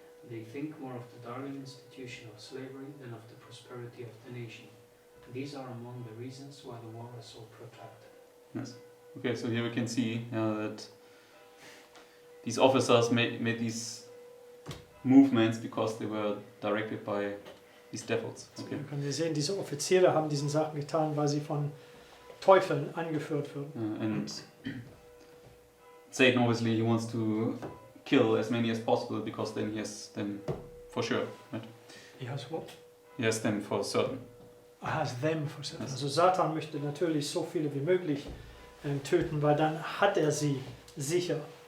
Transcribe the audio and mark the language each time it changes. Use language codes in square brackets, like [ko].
[en] They think more of the darling institution of slavery than of the prosperity of the nation. These are among the reasons why the war is so protracted. Yes. Okay, so here we can see that these officers made these movements because they were directed by these devils. So Okay. [de] können wir sehen, diese Offiziere haben diesen Sachen getan, weil sie von Teufeln angeführt wurden. [en] And Satan obviously he wants to kill as many as possible because then he has them for sure, right? He has what? He has them for certain. Has them for certain. Yes. [de] Also Satan möchte natürlich so viele wie möglich töten, weil dann hat er sie sicher.